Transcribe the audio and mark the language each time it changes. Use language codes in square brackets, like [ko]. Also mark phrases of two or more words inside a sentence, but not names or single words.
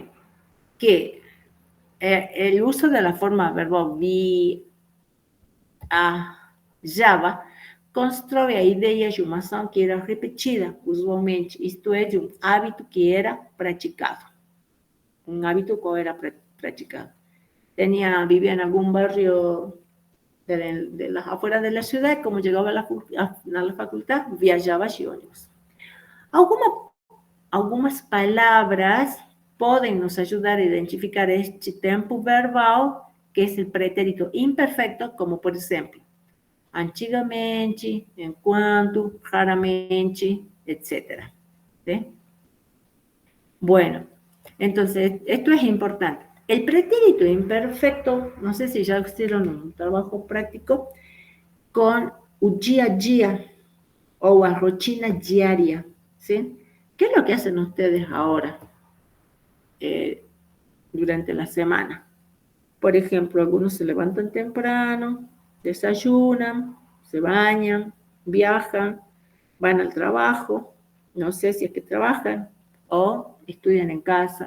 [es] Que el uso de la forma verbal [pt] viajava constrói a ideia de uma ação que era repetida, usualmente, isto é, de um hábito que era praticado. Un hábito que era praticado. [es] Vivía en algún barrio de las afueras de la ciudad, como llegaba a la facultad, viajaba de ônibus. [pt] Algumas palavras podem nos ajudar a identificar este tempo verbal, que é o pretérito imperfeito, como por exemplo, antigamente, enquanto, raramente, etc. [es] ¿Sí? Bueno, entonces, esto es importante. El pretérito imperfecto, no sé si ya hicieron un trabajo práctico, con [pt] o dia a dia o a rotina diaria, [es] ¿sí? ¿Qué es lo que hacen ustedes ahora durante la semana? Por ejemplo, algunos se levantan temprano, desayunan, se bañan, viajan, van al trabajo, no sé si es que trabajan o estudian en casa.